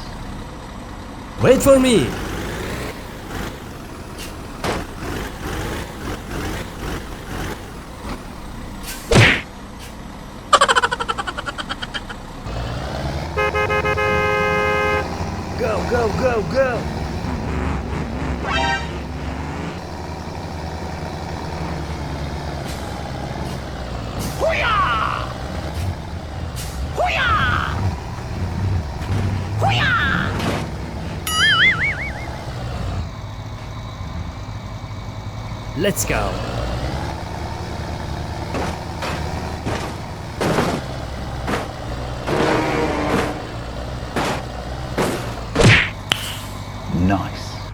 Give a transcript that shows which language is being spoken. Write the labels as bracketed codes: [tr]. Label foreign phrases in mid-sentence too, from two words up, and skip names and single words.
[en] Wait for me. Go, go, go, go. Hoo-yah! Hoo-yah! Hoo-yah! Let's go. Nice.